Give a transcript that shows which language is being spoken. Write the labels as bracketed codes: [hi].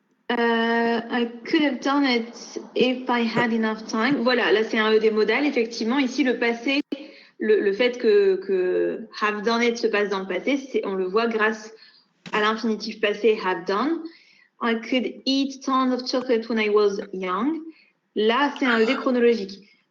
[en] I could have done it if I had enough time. [fr] Voilà, là c'est un ED modal. Effectivement, ici le passé, le fait que [en] have done it [fr] se passe dans le passé, on le voit grâce à l'infinitif passé [en] have done. I could eat tons of chocolate when I was young. [fr] Là, c'est un ED chronologique.